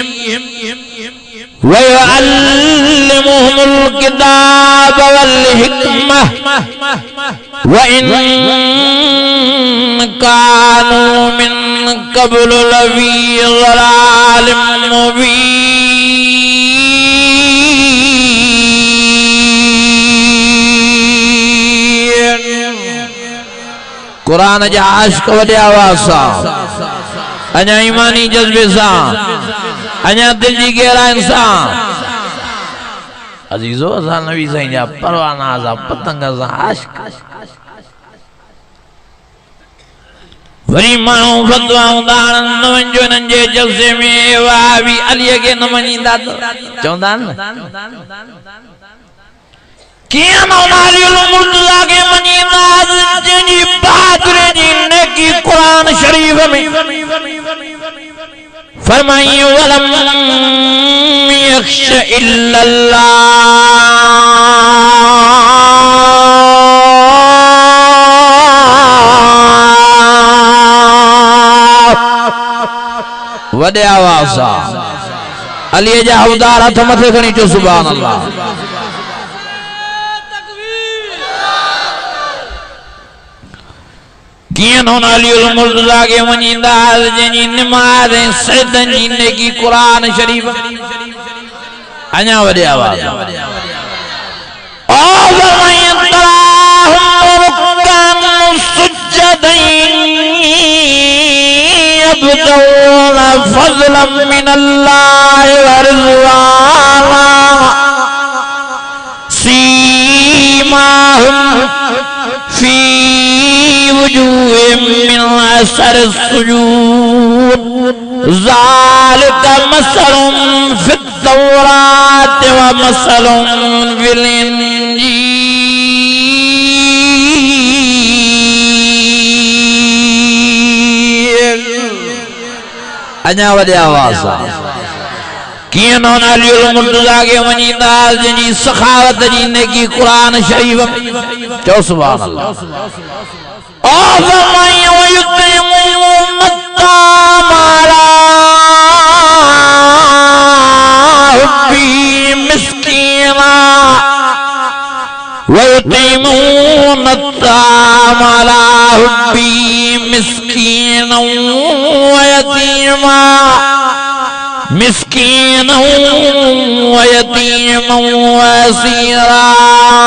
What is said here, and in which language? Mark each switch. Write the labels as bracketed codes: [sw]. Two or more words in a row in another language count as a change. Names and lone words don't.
[ar] ويعلمهم الكتاب والحكمة وإن كانوا من قبل لفي ضلال مبين. [sd] कुरान जा आशिक़ वॾे आवाज़ सां अञा ईमानी जज़्बे सां अञा दिल जी गहराइनि सां अज़ीज़ो असां नबी साईं जा परवाना सां पतंग सां आशिक़। वरी माण्हू फतवाऊं दाणनि न वञिजो हिननि जे जलसे में वाह बि अलीअ खे न मञींदा त चवंदा आहिनि न कीअं न नारियल मुर्तज़ा खे मञींदा जंहिंजी बहादुरी जी नेकी क़ुरान शरीफ़ में फरमाई [ar] ولم يخش إلا الله. [sd] वॾे आवाज़ सां अलीअ जा हवदार हथ मथे खणी चो [ar] سبحان الله. [sd] कीअं न नारियल मुर्तज़ा खे मञींदा जंहिंजी निमाज़ ऐं सजदनि जी नेकी क़ुरान शरीफ़ अञा वॾे आवाज़ [ar] فضلا من الله ورضوانا سيماهم في وجوههم من أثر السجود ذلك مثلهم في التوراة ومثلهم في الإنجيل. [sd] अञा वॾे आवाज़ सां कीअं न नारियल मुर्तज़ा खे मञींदा जंहिंजी सखावत जी नेकी क़ुरान शरीफ़ चओ [ar] سبحان الله. ويطعمون الطعام على حبه مسكينا ويتيما ويتيما واسيرا